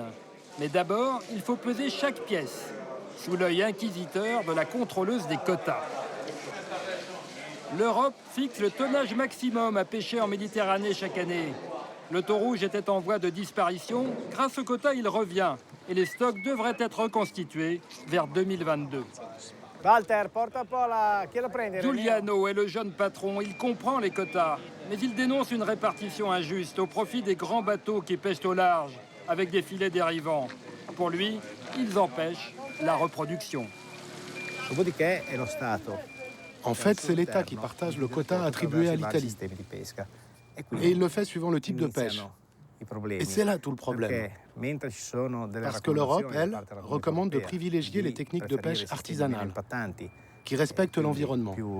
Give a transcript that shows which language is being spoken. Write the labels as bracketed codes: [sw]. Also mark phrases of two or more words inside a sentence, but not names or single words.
[fr] Mais d'abord, il faut peser chaque pièce, sous l'œil inquisiteur de la contrôleuse des quotas. L'Europe fixe le tonnage maximum à pêcher en Méditerranée chaque année. Le thon rouge était en voie de disparition. Grâce au quota, il revient. Et les stocks devraient être reconstitués vers 2022. [it] Walter, porta un po' chi lo prende? [fr] Giuliano est le jeune patron. Il comprend les quotas. Mais il dénonce une répartition injuste au profit des grands bateaux qui pêchent au large, avec des filets dérivants. Pour lui, ils empêchent la reproduction. [it] Dopodiché è lo Stato. [fr] En fait, c'est l'État qui partage le quota attribué à l'Italie. Et il le fait suivant le type de pêche. Et c'est là tout le problème. Parce que l'Europe, elle, recommande de privilégier les techniques de pêche artisanales, qui respectent l'environnement.